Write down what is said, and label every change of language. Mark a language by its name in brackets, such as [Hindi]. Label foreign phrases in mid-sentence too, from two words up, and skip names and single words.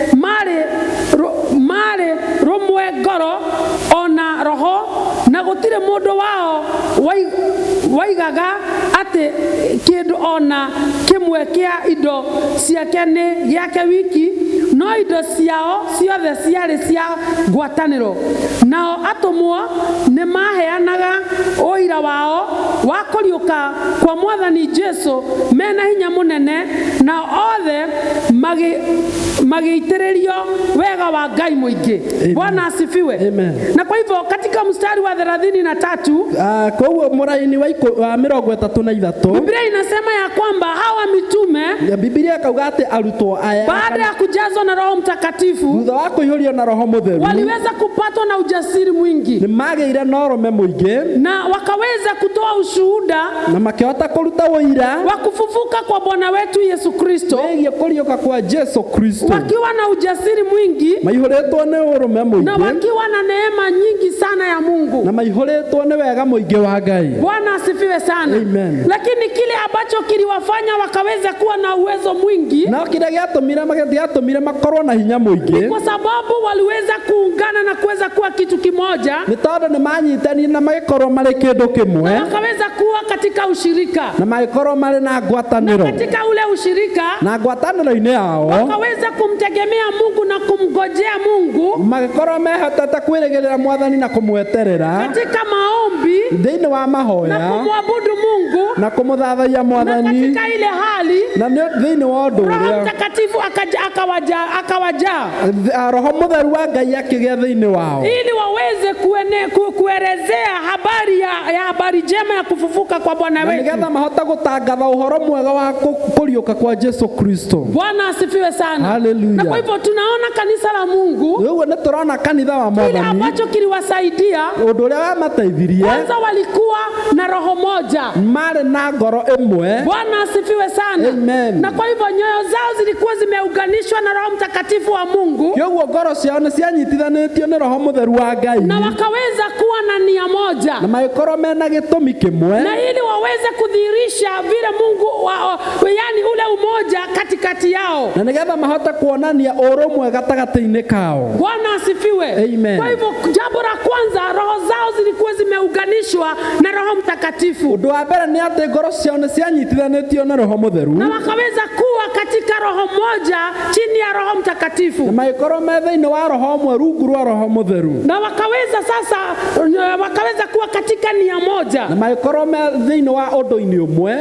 [Kikuyu] marĩ rũmwe ngoro ona roho, na gũtirĩ mũndũ wao waigaga atĩ kĩndũ ona kĩmwe kĩa indo ciake nĩ gĩake wiki, no indo ciao ciothe ciarĩ cia ngwatanĩro. Nao atũmwo nĩ maheanaga ũira wao wa kũriũka kwa Mwathani Jesu mena hinya mũnene, na othe magĩitĩrĩrio wega wa Ngai mũingĩ. [Swahili] Bwana asifiwe. Amen. Na kwa hivyo katika mstari wa 33 kwa hiyo [Kikuyu] muraini wa 33 [Swahili] Biblia inasema ya kwamba hawa mitume [Kikuyu] Biblia kauga ati arutwo aya [Swahili] baada ya kujazwa na Roho Mtakatifu [Kikuyu] thutha wa kuihũrio na Roho Mũtheru [Swahili] waliweza kupatwa na ujasiri mwingi [Kikuyu] nĩ magĩire na ũrũme mũingĩ [Swahili] na wakaweza kutoa ushuhuda [Kikuyu] na makĩhota kũruta ũira [Swahili] wa kufufuka kwa Bwana wetu Yesu Kristo, [Kikuyu] wĩgiĩ kũriũka kwa Yesu Kristo, [Swahili] wakiwa na ujasiri mwingi [Kikuyu] maihũrĩtwo nĩ ũrũme na mũingĩ [Swahili] wakiwa na neema nyingi sana ya Mungu. [Kikuyu] na maihũrĩtwo nĩ wega mũingĩ wa Ngai. [Swahili] Bwana asifiwe sana. Amen. Lakini kile ambacho kiliwafanya wakaweza kuwa na uwezo mwingi [Kikuyu] na kile gĩatũmire makorwo na hinya mũingĩ [Swahili] kwa sababu waliweza kuungana na kuweza kuwa kitu kimoja, [Kikuyu] nĩ tondũ nĩ manyitanire na magĩkorwo marĩ kĩndũ kĩmwe [Swahili] na wakaweza kuwa katika ushirika, [Kikuyu] na magĩkorwo marĩ na ngwatanĩro, [Swahili] katika ule ushirika [Kikuyu] na ngwatanĩro-inĩ yao [Swahili] wakaweza kumtegemea Mungu na kumgojea Mungu [Kikuyu] magĩkorwo mehotete kwĩrĩgĩrĩra Mwathani na kũmweterera [Swahili] katika maombi [Kikuyu] thĩinĩ wa na mahoya [Swahili] kumwabudu Mungu, [Kikuyu] na kũmũthathaiya na Mwathani, [Swahili] katika ile hali [Kikuyu] na thĩinĩ wa ũndũ [Swahili] Roho [Kikuyu] ũrĩa [Swahili] Mtakatifu akawajaa [Kikuyu] Roho Mũtheru wa Ngai akĩgĩa thĩinĩ wao [Swahili] ili waweze kuelezea habari njema ya kufufuka kwa Bwana na wetu. [Kikuyu] nĩgetha mahota gũtangatha ũhoro mwega wa kũriũka kwa Yesu Kristo. [Swahili] Bwana asifiwe sana. Hallelujah. Na kwa hivyo tunaona kanisa la Mungu [Kikuyu] Ũguo nĩ tũrona kanitha wa [Swahili] kile [Kikuyu] Mwathani [Swahili] ambacho kiliwasaidia, [Kikuyu] ũndũ ũrĩa wamateithirie [Swahili] kwanza walikuwa na roho moja. [Kikuyu] marĩ na ngoro ĩmwe. [Swahili] Bwana asifiwe sana. Amen. Na kwa hivyo nyoyo zao zilikuwa zimeunganishwa na Roho Roho Mtakatifu wa Mungu, [Kikuyu] kioguo ngoro ciao nĩ cianyitithanĩtio nĩ Roho Mũtheru wa Ngai, [Swahili] na wakaweza kuwa na nia moja, [Kikuyu] na magĩkorwo mena gĩtũmi kĩmwe, [Swahili] na ili waweze kudhihirisha vile Mungu yani ule umoja katikati yao, [Kikuyu] na nĩgetha mahote kuonania ũrũmwe gatagatĩ-inĩ kao. [Swahili] Bwana asifiwe. Amen. Kwa hivyo jambo la kwanza, roho zao zilikuwa zimeunganishwa na Roho Mtakatifu. [Kikuyu] Ũndũ wa mbere nĩ atĩ ngoro ciao nĩ cianyitithanĩtio na Roho Mũtheru, [Swahili] na wakaweza kuwa katika roho moja chini ya Roho Mtakatifu, [Kikuyu] na magĩkorwo me thĩinĩ wa roho ũmwe rungu rwa Roho Mũtheru, [Swahili] na wakaweza kuwa katika nia moja, [Kikuyu] na magĩkorwo me thĩinĩ wa ũndũ-inĩ ũmwe,